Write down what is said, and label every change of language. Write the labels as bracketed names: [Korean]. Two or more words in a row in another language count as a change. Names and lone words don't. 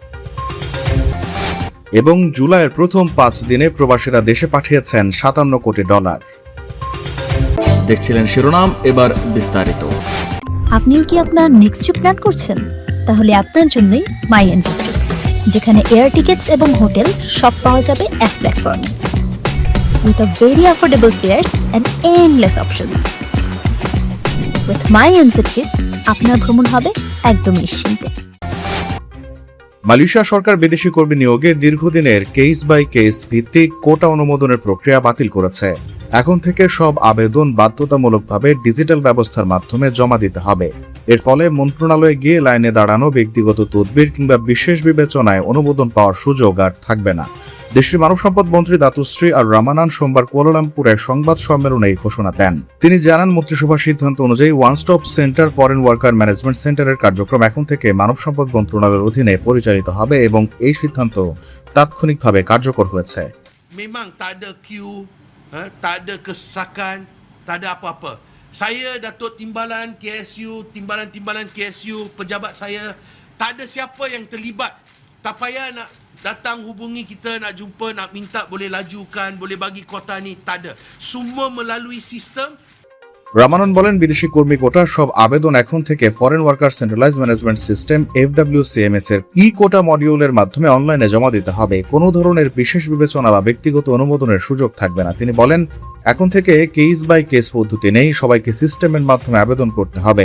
[Bangla] এবং জুলাইয়ের প্রথম 5 দিনে প্রবাসীরা দেশে পাঠিয়েছেন $57 কোটি। দেখছিলেন শিরোনাম, এবার বিস্তারিত। আপনিও কি আপনার [English] next trip plan [Bangla] করছেন? তাহলে আপনার জন্যই মাই এনজেট্রি, যেখানে [English] air tickets [Bangla] এবং হোটেল সব পাওয়া যাবে এক প্ল্যাটফর্মে, [English] with a very affordable fares and endless options. [Bangla] উইথ মাই এনজেট্রি আপনার ভ্রমণ হবে একদম নিশ্চিন্তে। মালয়েশিয়া সরকার বিদেশি কর্মী নিয়োগে দীর্ঘদিনের [English] case by case [Bangla] ভিত্তিক কোটা অনুমোদনের প্রক্রিয়া বাতিল করেছে। এখন থেকে সব আবেদন বাধ্যতামূলকভাবে ডিজিটাল ব্যবস্থার মাধ্যমে জমা দিতে হবে। এর ফলে মন্ত্রণালয়ে গিয়ে লাইনে দাঁড়ানো, ব্যক্তিগত তদবির কিংবা বিশেষ বিবেচনায় অনুমোদন পাওয়ার সুযোগ আর থাকবে না। দেশটির মানব সম্পদ মন্ত্রী দাতুশ্রী আর রামানান সোমবার কুয়ালালামপুরে সংবাদ সম্মেলনে এই ঘোষণা দেন। তিনি জানান, মন্ত্রিসভার সিদ্ধান্ত অনুযায়ী [English] one stop centre foreign worker management [Bangla] সেন্টারের কার্যক্রম এখন থেকে মানব সম্পদ মন্ত্রণালয়ের অধীনে পরিচালিত হবে এবং এই সিদ্ধান্ত তাৎক্ষণিকভাবে কার্যকর হয়েছে। [Malay] Memang tak ada queue, tak ada kesesakan, tak ada apa-apa. Saya Datuk Timbalan KSU, pejabat saya, tak ada siapa yang terlibat. Tak payah nak datang hubungi kita, nak jumpa, nak minta boleh lajukan, boleh bagi kota ni, tak ada. Semua melalui sistem. [Bangla] রামানন বলেন, বিদেশি কর্মী কোটা সব আবেদন এখন থেকে ফরেন ওয়ার্কার সেন্ট্রালাইজ ম্যানেজমেন্ট সিস্টেম FWCMS এর কোটা মডিউলের মাধ্যমে অনলাইনে জমা দিতে হবে। কোনো ধরনের বিশেষ বিবেচনা বা ব্যক্তিগত অনুমোদনের সুযোগ থাকবে না। তিনি বলেন, এখন থেকে [English] case by case [Bangla] পদ্ধতি নেই, সবাইকে সিস্টেমের মাধ্যমে আবেদন করতে হবে।